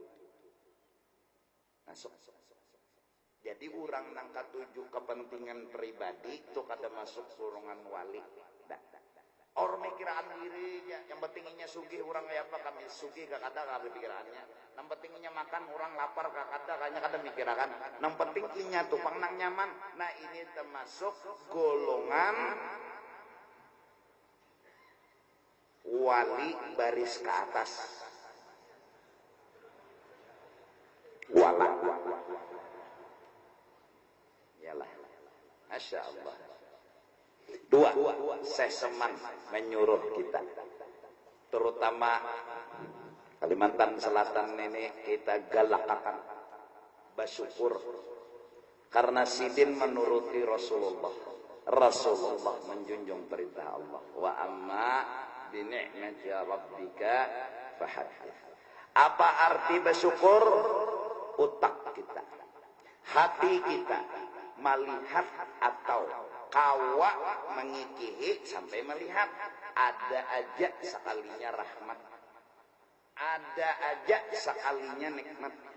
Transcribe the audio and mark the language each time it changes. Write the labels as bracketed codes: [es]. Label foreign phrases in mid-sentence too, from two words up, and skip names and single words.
[bjn] Masuk. Jadi orang yang katujuh kepentingan pribadi itu kada masuk golongan wali. Orang mikiraan diri, yang pentingnya sugih orang kayak apa, kami sugih gak ada pikirannya. Yang pentingnya makan orang lapar gak ada, kayaknya kada mikirakan. Yang pentingnya tupang nang nyaman. Nah ini termasuk golongan wali baris ke atas. Wala. Yalah. Masya Allah. Dua, Syekh Seman menyuruh kita, terutama Kalimantan Selatan ini, kita galakkan bersyukur karena sidin menuruti Rasulullah. Rasulullah menjunjung perintah Allah. [ar] وأما بنعمة ربك فحدث. [bjn] Apa arti bersyukur? Otak kita, hati kita melihat atau kawa mengikihi sampai melihat, ada aja sekalinya rahmat, ada aja sekalinya nikmat.